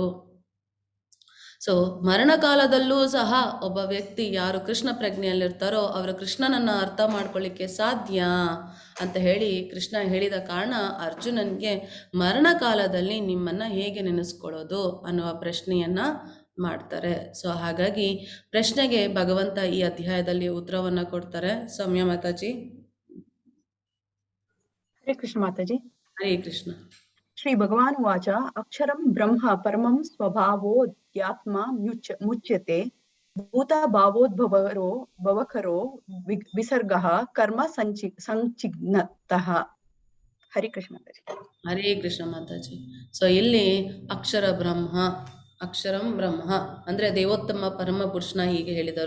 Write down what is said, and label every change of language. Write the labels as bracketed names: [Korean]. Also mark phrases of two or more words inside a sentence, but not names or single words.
[Kannada] ಸೊ ಮರಣಕಾಲದಲ್ಲೂ ಸಹ ಒಬ್ಬ ವ್ಯಕ್ತಿ ಯಾರು ಕೃಷ್ಣ ಪ್ರಜ್ಞೆಯಲ್ಲಿರ್ತಾರೋ ಅವರು ಕೃಷ್ಣನನ್ನು ಅರ್ಥ ಮಾಡ್ಕೊಳ್ಳಿಕ್ಕೆ ಸಾಧ್ಯ ಅಂತ ಹೇಳಿ ಕೃಷ್ಣ ಹೇಳಿದ ಕಾರಣ ಅರ್ಜುನನಿಗೆ ಮರಣಕಾಲದಲ್ಲಿ ನಿಮ್ಮನ್ನು ಹೇಗೆ ನೆನೆಸ್ಕೊಳ್ಳೋದು ಅನ್ನುವ ಪ್ರಶ್ನೆಯನ್ನು ಮಾಡ್ತಾರೆ. ಸೊ ಹಾಗಾಗಿ ಪ್ರಶ್ನೆಗೆ ಭಗವಂತ ಈ ಅಧ್ಯಾಯದಲ್ಲಿ ಉತ್ತರವನ್ನು ಕೊಡ್ತಾರೆ. ಸೌಮ್ಯ ಮಾತಾಜಿ. ಹರೇ ಕೃಷ್ಣ ಮಾತಾಜಿ. ಹರೇ ಕೃಷ್ಣ. [Sanskrit] ಶ್ರೀ ಭಗವಾನ್ ವಾಚ ಅಕ್ಷರಂ ಬ್ರಹ್ಮ ಪರಮಂ ಸ್ವಭಾವೋದ್ಯಾತ್ಮ ಮುಚ್ಯತೆ ಭೂತ ಭಾವೋದ್ಭವರೋ ಭವಕರೋ ವಿಸರ್ಗಃ ಕರ್ಮ ಸಂಚಿಗ್ನತಃ. ಹರಿಕೃಷ್ಣ ಮಾತಾಜಿ. [Kannada] ಹರೇ ಕೃಷ್ಣ ಮಾತಾಜಿ. ಸೊ ಇಲ್ಲಿ ಅಕ್ಷರ ಬ್ರಹ್ಮ, [Sanskrit] ಅಕ್ಷರಂ ಬ್ರಹ್ಮ [Kannada] ಅಂದರೆ ದೇವೋತ್ತಮ ಪರಮ ಪುರುಷನ ಹೀಗೆ ಹೇಳಿದರು.